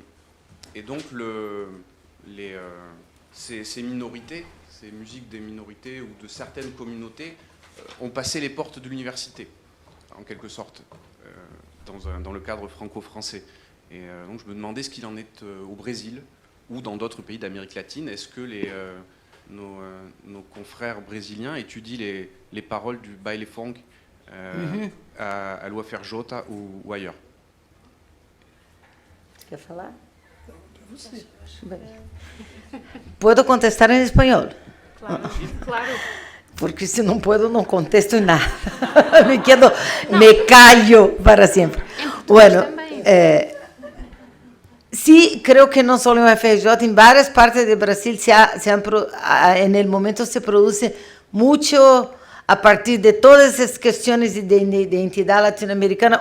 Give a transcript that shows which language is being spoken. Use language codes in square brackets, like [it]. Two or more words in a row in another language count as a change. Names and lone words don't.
[fr] Et donc ces minorités, ces musiques des minorités ou de certaines communautés ont passé les portes de l'université, en quelque sorte, dans le cadre franco-français. Et donc je me demandais ce qu'il en est au Brésil ou dans d'autres pays d'Amérique latine. Est-ce que nos confrères brésiliens étudient les paroles du baile funk à Lua Ferjota ou ailleurs? [pt] Quer falar? [es] Puedo contestar en español, Claro, claro. porque si no puedo no contesto en nada. me callo para siempre. Bueno, sí, creo que no solo en UFRJ, en varias partes de Brasil en el momento se produce mucho a partir de todas esas cuestiones de identidad latinoamericana.